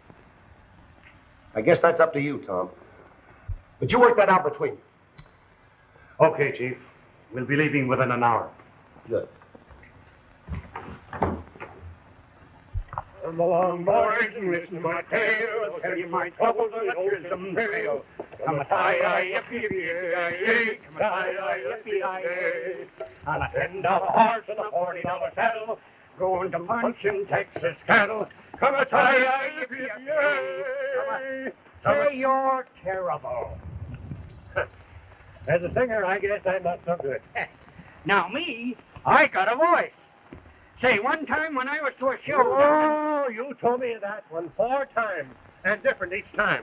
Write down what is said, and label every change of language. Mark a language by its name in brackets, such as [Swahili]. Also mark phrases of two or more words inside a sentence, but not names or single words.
[English] I guess that's up to you, Tom. But you work that out between you. Okay, Chief. We'll be leaving within an hour. Good. Come along, boys, and listen to my tale. I'll tell you my troubles and the wisdom tale. Come a tie-yi-yippee-yi-yi, come a tie-yi-yippee-yi-yi. On a $10 horse and a $40 saddle, going to punch in Texas cattle. Come a tie-yi-yippee-yi-yi. Say you're terrible. As a singer, I guess I'm not so good. Now me, I got a voice. Say, one time when I was to a show... Oh, you told me that one 4 times, and different each time.